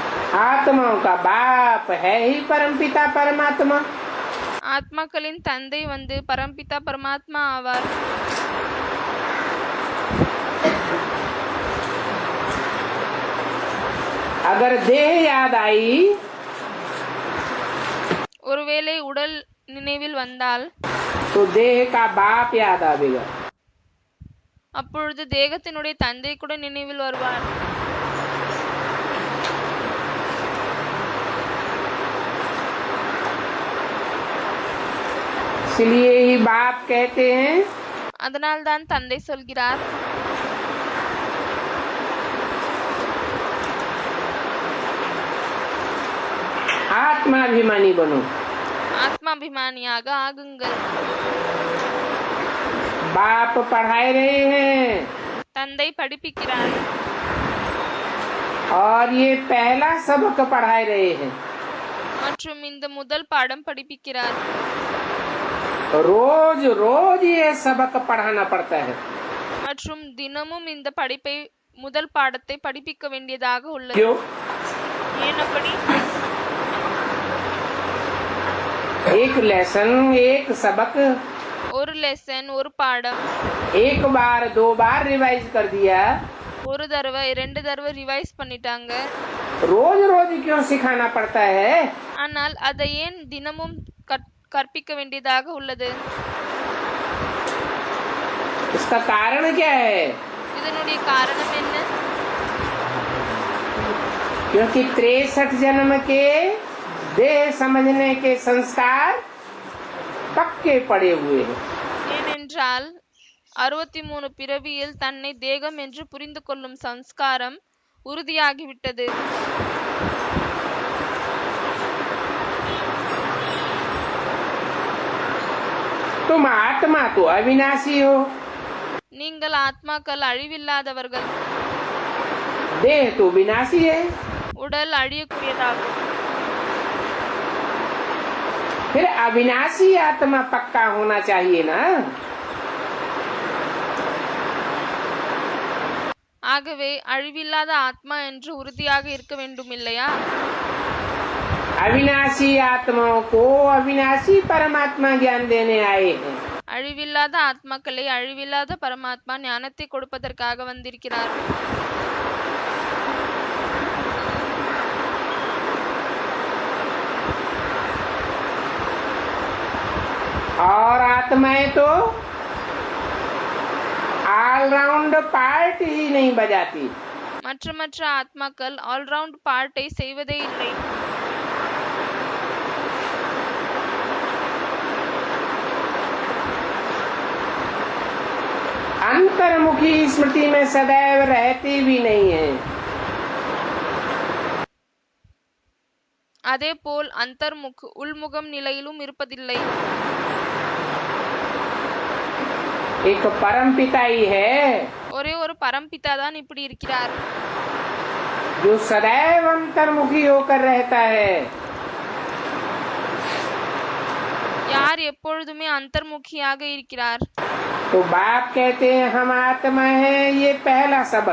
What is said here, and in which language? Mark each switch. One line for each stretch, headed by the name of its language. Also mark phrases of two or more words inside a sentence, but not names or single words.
Hindi: आत्माओं का बाप है ही परमपिता परमात्मा।
Tamil: ஆத்மாக்களின் தந்தை வந்து பரம்பிதா பரமாத்மா ஆவார்.
Hindi: अगर देह याद आई
Tamil: ஒருவேளை உடல் நினைவில் வந்தால்
Hindi: तो देह का बाप याद आवेगा।
Tamil: அப்பொழுது தேகத்தினுடைய தந்தை கூட நினைவில் வருவார்.
Hindi: इसलिए ही बाप कहते हैं
Tamil: அதனால் தான் தந்தை சொல்கிறார்,
Hindi: आत्माभिमानी बनो।
Tamil: ஆத்மாபிமானியாக ஆகுங்கள்.
Hindi: बाप पढ़ाए रहे हैं
Tamil: தந்தை படிப்பிக்கிறார்.
Hindi: और ये पहला सबक पढ़ाए रहे हैं।
Tamil: மற்றும் இந்த முதல் பாடம் படிப்பிக்கிறார்.
Hindi: रोज रोज ये सबक पढ़ाना पड़ता है।
Tamil: மற்றும் தினமும் இந்த படிப்பை முதல் பாடத்தை படிப்பிக்க வேண்டியதாக உள்ளது.
Hindi: क्यों?
Tamil: ஏன் அப்படி?
Hindi: एक लेसन एक सबक
Tamil: ஒரு லெசன் ஒரு பாடம்
Hindi: एक बार दो बार रिवाइज कर दिया,
Tamil: ஒரு தடவை 2 தடவை ரிவைஸ் பண்ணிட்டாங்க.
Hindi: रोज रोज क्यों सिखाना पड़ता है?
Tamil: ஆனால் அதை ஏன் தினமும் கற்பிக்க வேண்டியதாக உள்ளது?
Hindi: इसका कारण क्या है?
Tamil: இதனுடைய காரணம் என்ன?
Hindi: क्योंकि 63 जन्म के देह समझने के संस्कार पक्के पड़े हुए हैं।
Tamil: ஏனென்றால் 63 பிறவியில் தன்னை தேகம் என்று புரிந்து கொள்ளும் சம்ஸ்காரம் உறுதியாகிவிட்டது.
Hindi: तुम आत्मा तो अविनाशी हो,
Tamil: நீங்கள் ஆத்மாக்கள் அழிவில்லாதவர்கள்,
Hindi: देह तो विनाशी है।
Tamil: உடல் அழியக்கூடியதாகும்.
Hindi: फिर अविनाशी आत्मा पक्का होना चाहिए ना।
Tamil: ஆகவே அழிவில்லாத ஆத்மா என்று உறுதியாக இருக்க வேண்டும் இல்லையா?
Hindi: अविनाशी आत्माओं को अविनाशी परमात्मा ज्ञान देने आए हैं।
Tamil: அழிவில்லாத ஆத்மாக்களை அழிவில்லாத பரமாத்மா ஞானத்தை கொடுப்பதற்காக வந்திருக்கிறார்.
Hindi: और आत्माएं तो
English: all-round part
Hindi: ही नहीं बजाती।
Tamil: மற்ற ஆத்மாக்கள்
English: all-round part
Tamil: செய்வதே இல்லை.
Hindi: अंतर्मुखी स्मृति में सदैव रहती भी नहीं है।
Tamil: அதேபோல் அந்தர்முக் உள்முகம் நிலையிலும் இருப்பதில்லை.
Hindi: एक परम पिता ही है
Tamil: ஒரே ஒரு பரம்பிதா தான் இப்படி இருக்கிறார்,
Hindi: जो सदैव अंतर्मुखी होकर रहता है।
Tamil: யார் எப்பொழுதுமே அந்தர்முகியாக இருக்கிறார்.
Hindi: तो बाप कहते हैं हम आत्मा है, ये पहला सबक।